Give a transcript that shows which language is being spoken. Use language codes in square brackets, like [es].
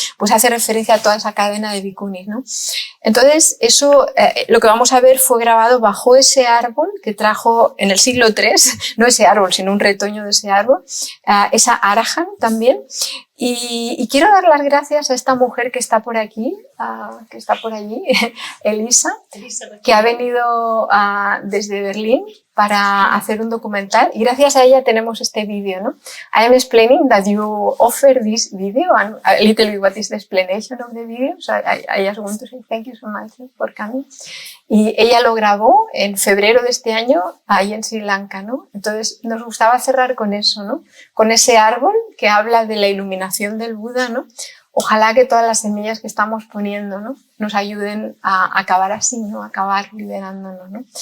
[es] Pues hace referencia a toda esa cadena de bhikkhunis, ¿no? Entonces, eso, lo que vamos a ver fue grabado bajo ese árbol que trajo en el siglo III, no ese árbol, sino un retoño de ese árbol, esa Arahan también. Y quiero dar las gracias a esta mujer que está por aquí, que está por allí, Elisa, que ha venido desde Berlín para hacer un documental y gracias a ella tenemos este vídeo, ¿no? [en] I am explaining that you offer this video and a little bit what is the explanation of the video. So I just want to say thank you so much for coming. [es] Y ella lo grabó en febrero de este año ahí en Sri Lanka, ¿no? Entonces nos gustaba cerrar con eso, ¿no? Con ese árbol que habla de la iluminación del Buda, ¿no? Ojalá que todas las semillas que estamos poniendo, ¿no? Nos ayuden a acabar así, ¿no? A acabar liberándonos, ¿no?